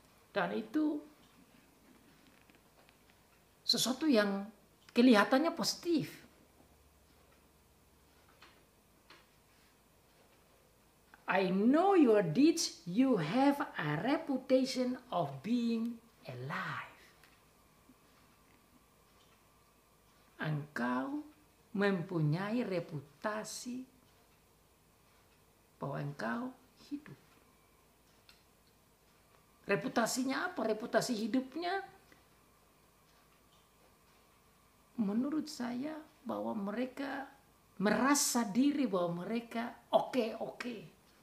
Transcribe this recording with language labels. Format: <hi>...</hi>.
<id>Dan itu sesuatu yang kelihatannya positif.</id> <en>I know your deeds, you have a reputation of being alive.</en> <id>Engkau mempunyai reputasi bahwa engkau hidup. Reputasinya apa? Reputasi hidupnya menurut saya bahwa mereka merasa diri bahwa mereka oke.</id>